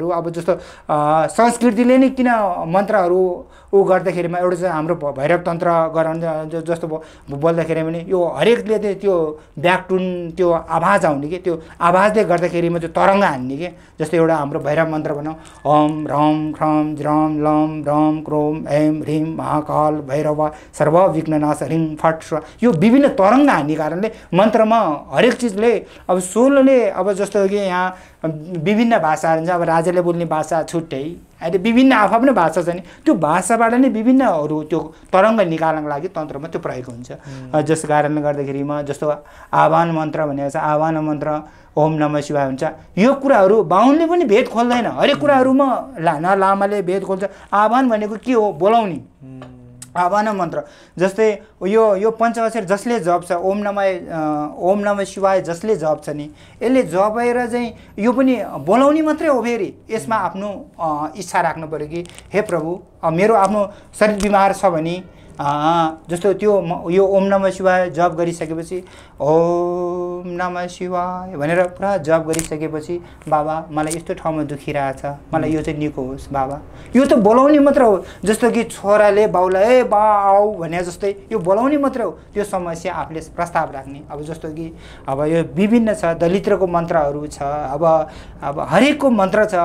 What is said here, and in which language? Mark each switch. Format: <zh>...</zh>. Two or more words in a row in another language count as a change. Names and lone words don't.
<ne>अब जस्तो संस्कृतिले नै किन मन्त्रहरू गर्दाखेरिमा एउटा चाहिँ हाम्रो भैरव तन्त्र गराउनु जस्तो बोल्दाखेरि पनि यो हरेकले चाहिँ त्यो ब्याकटुन त्यो आवाज आउने कि त्यो आवाजले गर्दाखेरिमा त्यो तरङ्ग हान्ने कि। जस्तो एउटा हाम्रो भैरव मन्त्र भनौँ,</ne> <sa>ओम ह्रम ख्रम ज्रम लम रम क्रोम ऐम ह्रीम महाकाल भैरव सर्व विघ्ननाश ह्रीम फट स्व।</sa> <ne>यो विभिन्न तरङ्ग हान्ने कारणले मन्त्रमा हरेक चिजले अब सोलले अब जस्तो कि यहाँ विभिन्न भाषाहरू हुन्छ। अब राजाले बोल्ने भाषा छुट्टै, अहिले विभिन्न आफ्नो भाषा छ नि, त्यो भाषाबाट नै विभिन्नहरू त्यो तरङ्ग निकाल्नको लागि तन्त्रमा त्यो प्रयोग हुन्छ। जस कारणले गर्दाखेरिमा जस्तो आह्वान मन्त्र भनेको छ, आह्वान मन्त्र</ne> <sa>ओम नमः शिवाय</sa> <ne>हुन्छ। यो कुराहरू बाहुनले पनि भेद खोल्दैन, हरेक कुराहरूमा लामाले भेद खोल्छ। आह्वान भनेको के हो? बोलाउने। आह्वान मन्त्र जस्तै यो पञ्चअक्षर जसले जप्छ,</ne> <sa>ओम नमः शिवाय</sa> <ne>जसले जप्छ नि, यसले जपेर चाहिँ यो पनि बोलाउने मात्रै हो। फेरि यसमा आफ्नो इच्छा राख्नु पऱ्यो कि हे प्रभु मेरो आफ्नो शरीर बिमार छ भने जस्तो त्यो यो</ne> <sa>ओम नमः शिवाय</sa> <ne>जप गरिसकेपछि</ne> <sa>ओम नमः शिवाय</sa> <ne>भनेर पुरा जप गरिसकेपछि बाबा मलाई यस्तो ठाउँमा दुखिरहेछ, मलाई यो चाहिँ निको होस् बाबा। यो त बोलाउने मात्र हो। जस्तो कि छोराले बाउलाई ए बा आऊ भने जस्तै यो बोलाउने मात्र हो। त्यो समस्या आफूले प्रस्ताव राख्ने। अब जस्तो कि अब यो विभिन्न छ, दलित्रको मन्त्रहरू छ, अब हरेकको मन्त्र छ।</ne>